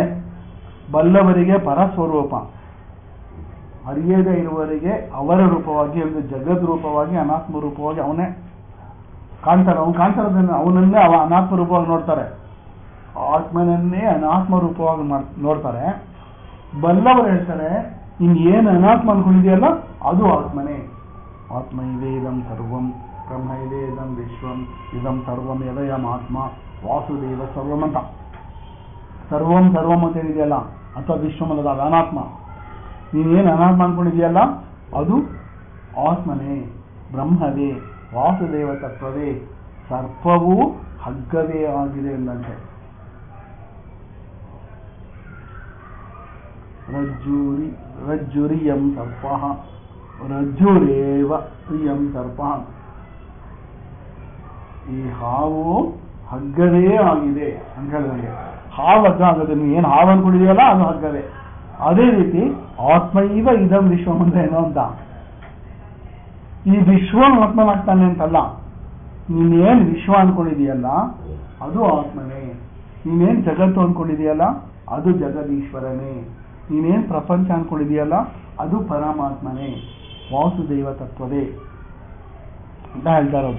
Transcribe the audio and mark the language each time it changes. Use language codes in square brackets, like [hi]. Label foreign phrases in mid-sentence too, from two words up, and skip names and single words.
[kn] ಬಲ್ಲವರಿಗೆ ಪರ ಸ್ವರೂಪ, ಅರಿಯದೇ ಇರುವವರಿಗೆ ಅವರ ರೂಪವಾಗಿ, ಒಂದು ಜಗದ್ ರೂಪವಾಗಿ, ಅನಾತ್ಮ ರೂಪವಾಗಿ ಅವನೇ ಕಾಣ್ತಾರೆ. ಅವನು ಕಾಣ್ತಾರದನ್ನ ಅವನನ್ನೇ ಅನಾತ್ಮ ರೂಪವಾಗಿ ನೋಡ್ತಾರೆ, ಆತ್ಮನನ್ನೇ ಅನಾತ್ಮ ರೂಪವಾಗಿ ನೋಡ್ತಾರೆ. ಬಲ್ಲವರು ಹೇಳ್ತಾರೆ, ಏನು ಅನಾತ್ಮ ಅನ್ಕೊಂಡಿದೆಯಲ್ಲ ಅದು ಆತ್ಮನೇ. [sa] ಆತ್ಮ ಇವೇದಂ ಸರ್ವಂ ಬ್ರಹ್ಮ ಇವೇದಂ ವಿಶ್ವಂ ಇದಂ ಸರ್ವಂ ಯದಯಂ ಆತ್ಮ ವಾಸುದೇವ ಸರ್ವಂ ಅಂತ. [kn] ಸರ್ವಂ ಅಂತ ಏನಿದೆಯಲ್ಲ, ಅಥವಾ ವಿಶ್ವಂ ಅನ್ನೋದು ಅದು ಅನಾತ್ಮ. ನೀನೇನು ಅನಾತ್ಮ ಅನ್ಕೊಂಡಿದೆಯಲ್ಲ ಅದು ಆತ್ಮನೇ, ಬ್ರಹ್ಮವೇ, ವಾಸುದೇವ ತತ್ವವೇ, ಸರ್ಪವೂ ಹಗ್ಗವೇ ಆಗಿದೆ ಎಂದಂತೆ. [sa] ರಜ್ಜುರಿಯಂ ಸರ್ಪ, ರಜ್ಜುರೇವ ಪ್ರಿಯಂ ಸರ್ಪ. [kn] ಈ ಹಾವು ಹಗ್ಗವೇ ಆಗಿದೆ ಅಂತ ಹೇಳಿದಂಗೆ, ಹಾವು ಹಗ್ಗ ಆಗುತ್ತೆ. ನೀವು ಏನು ಹಾವು ಅನ್ಕೊಂಡಿದೆಯಲ್ಲ ಅದು ಹಗ್ಗವೇ. ಅದೇ ರೀತಿ [sa] ಆತ್ಮೈವ ಇದಂ ವಿಶ್ವಂ [kn] ಅಂದ್ರೆ ಏನೋ ಅಂತ, ಈ ವಿಶ್ವ ಆತ್ಮನಾಗ್ತಾನೆ ಅಂತಲ್ಲ. ನೀನೇನ್ ವಿಶ್ವ ಅನ್ಕೊಂಡಿದೆಯಲ್ಲ ಅದು ಆತ್ಮನೇ, ನೀನೇನ್ ಜಗತ್ತು ಅನ್ಕೊಂಡಿದೆಯಲ್ಲ ಅದು ಜಗದೀಶ್ವರನೇ, ನೀನೇನ್ ಪ್ರಪಂಚ ಅನ್ಕೊಂಡಿದೆಯಲ್ಲ ಅದು ಪರಮಾತ್ಮನೇ, ವಾಸುದೇವ ತತ್ವವೇ ಅಂತ ಹೇಳ್ತಾ ಇರೋದು.